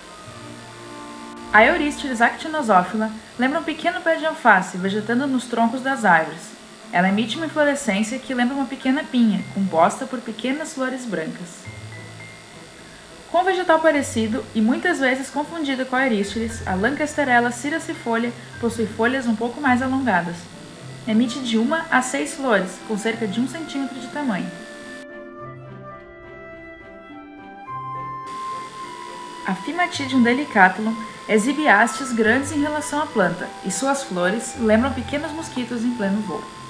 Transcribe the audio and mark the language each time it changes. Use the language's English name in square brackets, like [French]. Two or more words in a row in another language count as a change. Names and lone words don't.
[Portuguese] A Eurysteres actinosófila lembra um pequeno pé de alface vegetando nos troncos das árvores. Ela emite uma inflorescência que lembra uma pequena pinha, composta por pequenas flores brancas. Com um vegetal parecido e muitas vezes confundida com a Eurysteres, a Lancasterella ciracifolia possui folhas um pouco mais alongadas. Emite de 1 a 6 flores, com cerca de 1 centímetro de tamanho. A Fimatidium delicatulum é zibiáceas grandes em relação à planta, e suas flores lembram pequenos mosquitos em pleno voo.